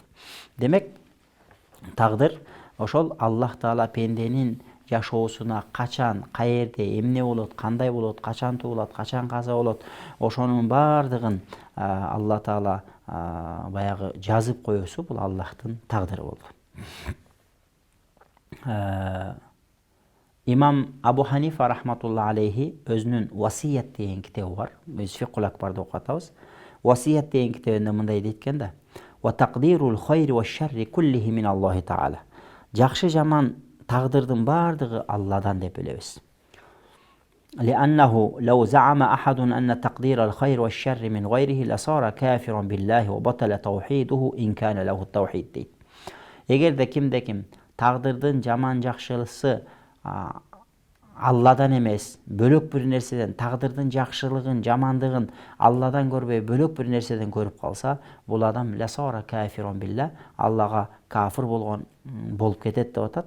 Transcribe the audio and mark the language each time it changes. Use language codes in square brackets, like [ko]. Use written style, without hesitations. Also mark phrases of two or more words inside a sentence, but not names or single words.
[ky] Демек, тагдыр ошол Аллах Таала пенденин жашоосуна качан, каерде, эмне болот, кандай болот, качан туулат, качан каза болот, ошонун бардыгын Алла Таала баягы жазып коесу, бул Аллахтын тагдыры болду. Имам Абу Ханифа [ar] رحمة الله عليه [ky] өзүнүн Васият деген китеби бар. Биз Фикхул Акбарда окуп атабыз. Васият деген китебинде мындай дейт экен да: [ar] "وتقدير الخير والشر كله من الله تعالى." [ky] Жакшы жаман тагдырдын бардыгы Алладан деп билебиз. [ar] لأنه لو زعم أحد أن تقدير الخير والشر من غيره لصار كافرا بالله وبطل توحيده إن كان له التوحيد дейт. [ky] Эгерде кимде ким тагдырдын жаман жакшысы Алладан эмес, бөлөк бир нерседен, тагдырдын жакшылыгын, жамандыгын Алладан көрбөй бөлөк бир нерседен көрүп калса, бул адам [ar] لصار كافرا بالله, [ky] Аллага кафир болуп кетет деп атат.